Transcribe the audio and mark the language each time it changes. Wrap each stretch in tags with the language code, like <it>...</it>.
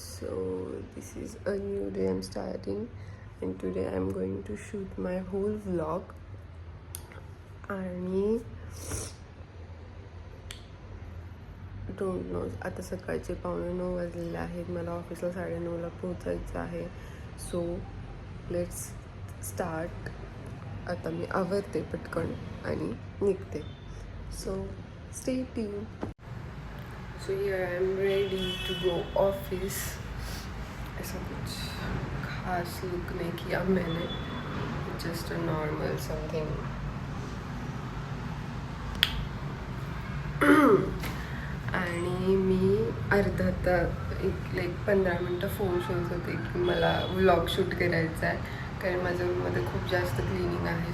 <en>So this is a new day I'm starting and today I'm going to shoot my whole vlog.</en> <mr>आणि</mr> <en>don't know</en> <mr>आता सकाळचे 8:45 वाजलेले आहेत. मला ऑफिसला 9:30ला पोहोचायचं आहे.</mr> <en>So let's start.</en> <mr>आता मी आवरते पटकन आणि निघते.</mr> <en>So stay tuned. So here I am ready to go office.</en> <hi>ऐसा कुछ खास लुक नहीं किया मैंने,</hi> <en>just a normal something.</en> <mr>आणि मी अर्धा तास एक 15 मिनटं फोन शोधत होते की मला व्लॉग शूट करायचा आहे, कारण माझ्या रूममध्ये खूप जास्त क्लिनिंग आहे.</mr>